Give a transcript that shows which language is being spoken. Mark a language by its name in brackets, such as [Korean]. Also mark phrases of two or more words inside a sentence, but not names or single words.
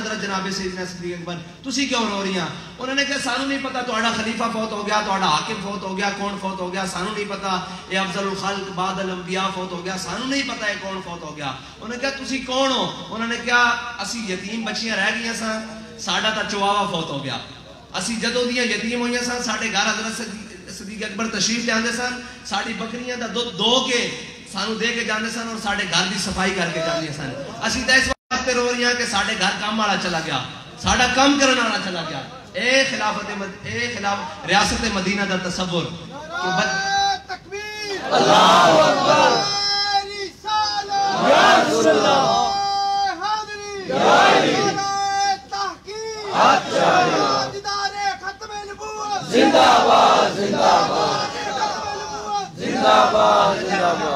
[Punjabi] حضرت جناب سیدنا صدیق اکبر تسی کیوں رو رہی ہیں؟ انہوں نے کہا سانوں نہیں پتا، تواڈا خلیفہ فوت ہو گیا، تواڈا حاکم فوت ہو گیا، کون فوت ہو گیا سانوں نہیں پتا، اے [Arabic] افضل الخلق بعد الانبیاء [Punjabi] فوت ہو گیا سانوں نہیں پتا ہے کون فوت ہو گیا. انہوں نے کہا تسی کون ہو؟ انہوں نے کہا اسی یتیم بچیاں رہ گئیاں سن، ساڈا تا چواوا فوت ہو گیا، اسی جدوں دیاں یتیم ہوئیاں سن ساڈے گھر حضرت صدیق اکبر تشریف لے آندے سن، ساڈی بکریاں دا دودھ دو کے سانو دے کے جاندے سن اور ساڈے گھر دی صفائی کر کے جاندے سن. اسی تے اس وقت رو رہی ہیں کہ ساڈے گھر کام والا چلا گیا، ساڈا کام کرنے والا چلا گیا. اے خلاف ریاست مدینہ دا تصور [Arabic] تکبیر، اللہ اکبر، یا رسول اللہ، [Urdu] حاضری، یا علی، تحقیق، دیدار ختم نبوت، زندہ باد زندہ باد زندہ باد زندہ باد.